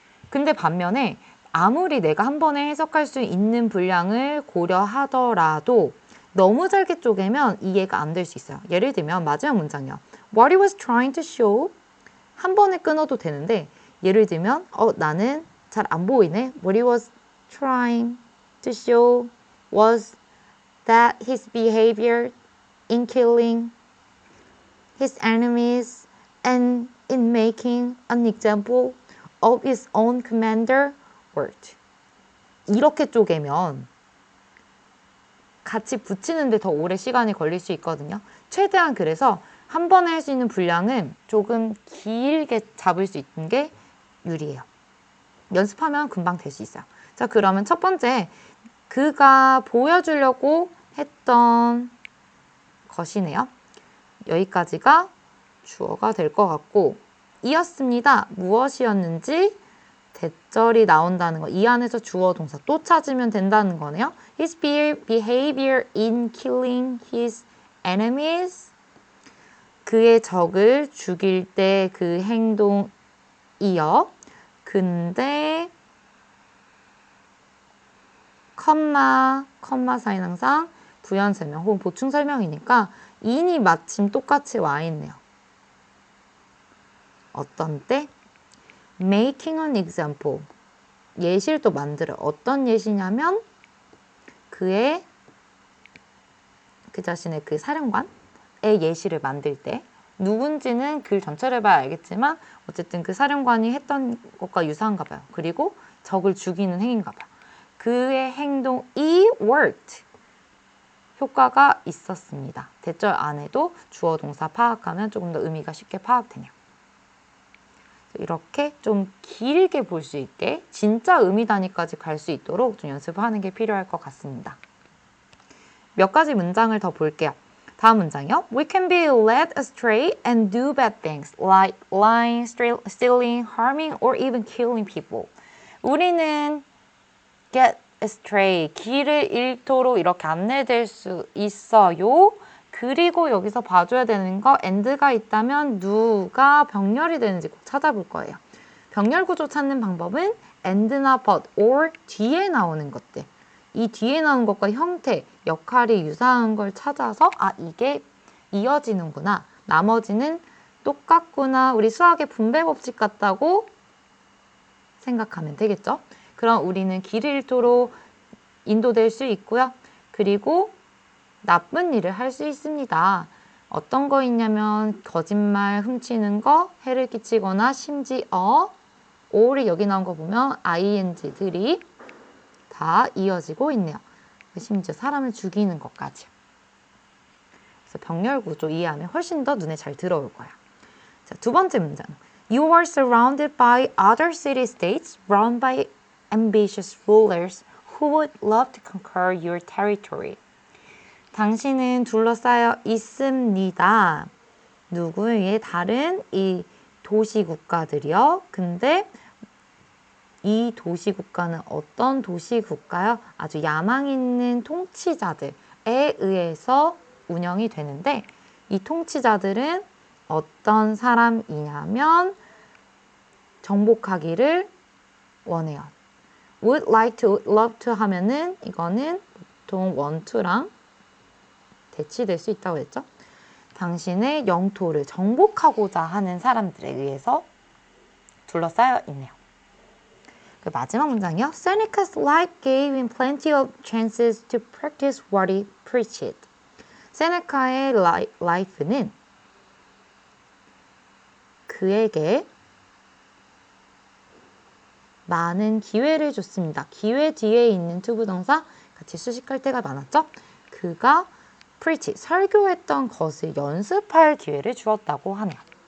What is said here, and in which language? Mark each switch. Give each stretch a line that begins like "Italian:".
Korean: 근데 반면에 아무리 내가 한 번에 해석할 수 있는 분량을 고려하더라도 너무 잘게 쪼개면 이해가 안 될 수 있어요. 예를 들면 마지막 문장이요.
English: What he was trying to show
Korean: 한 번에 끊어도 되는데 예를 들면 나는 잘 안 보이네.
English: What he was trying to show was that his behavior in killing his enemies and in making an example of his own commander worked.
Korean: 이렇게 쪼개면 같이 붙이는데 더 오래 시간이 걸릴 수 있거든요. 최대한 그래서 한 번에 할 수 있는 분량은 조금 길게 잡을 수 있는 게 유리해요. 연습하면 금방 될 수 있어요. 자, 그러면 첫 번째, 그가 보여주려고 했던 것이네요. 여기까지가 주어가 될 것 같고, 이었습니다. 무엇이었는지 대절이 나온다는 거. 이 안에서 주어 동사 또 찾으면 된다는 거네요.
English: His behavior in killing his enemies.
Korean: 그의 적을 죽일 때 그 행동이요. 근데 컴마 사인 항상 부연 설명 혹은 보충 설명이니까 in이 마침 똑같이 와 있네요. 어떤 때?
English: Making an example.
Korean: 예시를 또 만들어요. 어떤 예시냐면 그 자신의 그 사령관의 예시를 만들 때, 누군지는 글 전체를 봐야 알겠지만 어쨌든 그 사령관이 했던 것과 유사한가 봐요. 그리고 적을 죽이는 행위인가 봐요. 그의 행동이 worked. 효과가 있었습니다. 대절 안에도 주어 동사 파악하면 조금 더 의미가 쉽게 파악되네요. 이렇게 좀 길게 볼 수 있게 진짜 의미 단위까지 갈 수 있도록 좀 연습하는 게 필요할 것 같습니다. 몇 가지 문장을 더 볼게요. 다음 문장이요.
English: We can be led astray and do bad things like lying, stealing, harming, or even killing people.
Korean: 우리는
English: get astray,
Korean: 길을 잃도록 이렇게 안내될 수 있어요. 그리고 여기서 봐줘야 되는 거 and가 있다면 누가 병렬이 되는지 꼭 찾아볼 거예요. 병렬 구조 찾는 방법은 and나 but, or 뒤에 나오는 것들. 이 뒤에 나오는 것과 형태, 역할이 유사한 걸 찾아서 아, 이게 이어지는구나. 나머지는 똑같구나. 우리 수학의 분배 법칙 같다고 생각하면 되겠죠? 그럼 우리는 길을 잃도록 인도될 수 있고요. 그리고 나쁜 일을 할 수 있습니다. 어떤 거 있냐면 거짓말, 훔치는 거, 해를 끼치거나 심지어 or이 여기 나온 거 보면 ing들이 다 이어지고 있네요. 심지어 사람을 죽이는 것까지. 그래서 병렬 구조 이해하면 훨씬 더 눈에 잘 들어올 거야. 자, 두 번째 문장.
English: You are surrounded by other city-states run by ambitious rulers who would love to conquer your territory.
Korean: 당신은 둘러싸여 있습니다. 누구의 다른 이 도시 국가들이요. 근데 이 도시 국가는 어떤 도시 국가요? 아주 야망 있는 통치자들에 의해서 운영이 되는데 이 통치자들은 어떤 사람이냐면 정복하기를 원해요.
English: would like to, love to
Korean: 하면은 이거는 보통 want to랑 대치될 수 있다고 했죠. 당신의 영토를 정복하고자 하는 사람들에 의해서 둘러싸여 있네요. 그 마지막 문장이요.
English: Seneca's life gave him plenty of chances to practice what he preached.
Korean: 세네카의 라이프는 그에게 많은 기회를 줬습니다. 기회 뒤에 있는 투부동사 같이 수식할 때가 많았죠. 그가 preach, 설교했던 것을 연습할 기회를 주었다고 하네요.